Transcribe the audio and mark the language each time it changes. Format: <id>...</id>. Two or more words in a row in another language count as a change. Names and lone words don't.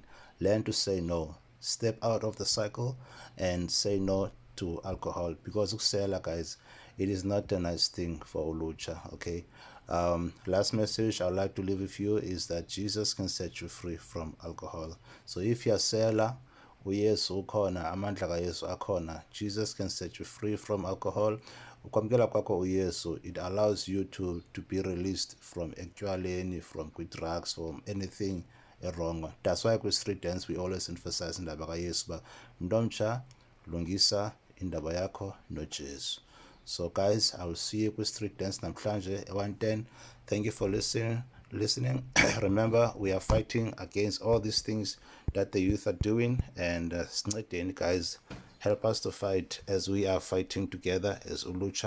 <en>Learn to say no. Step out of the cycle and say no to alcohol because ukusela, guys, it is not a nice thing for ulucha. Okay. Last message I'd like to leave with you is that Jesus can set you free from alcohol. So if you're</en> <xh>sela, uyesu ukhona, amandla kayesu akhona.</xh> <en>Jesus can set you free from alcohol.</en> <xh>Ukwamkela kwakho uyesu,</xh> <en>it allows you to be released from ekwaleni, from drugs, from anything wrong. That's why with street dance we always emphasize</en> <xh>indaba kayesu ba mntomtsha lungisa indaba yakho nojesu.</xh> <en>So guys, I will see you with street dance namhlanje at 110. Thank you for listening. Remember, we are fighting against all these things that the youth are doing, and guys, help us to fight as we are fighting together as ulucha.</en>